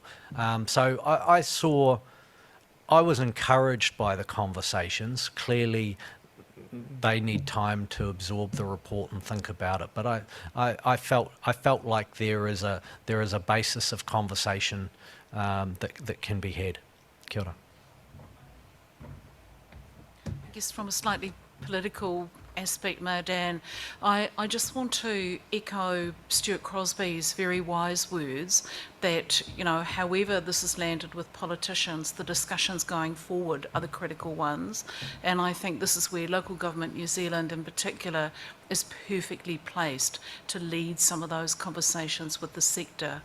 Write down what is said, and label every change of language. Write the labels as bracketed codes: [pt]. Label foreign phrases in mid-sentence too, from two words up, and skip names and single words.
[en] So I was encouraged by the conversations. Clearly, they need time to absorb the report and think about it. But I felt like there is a basis of conversation that can be had. [mi] Kia ora. [en] I guess from a slightly political aspect, Mayor Dan, I just want to echo Stuart Crosby's very wise words that, you know, however this has landed with politicians, the discussions going forward are the critical ones. And I think this is where Local Government New Zealand in particular is perfectly placed to lead some of those conversations with the sector.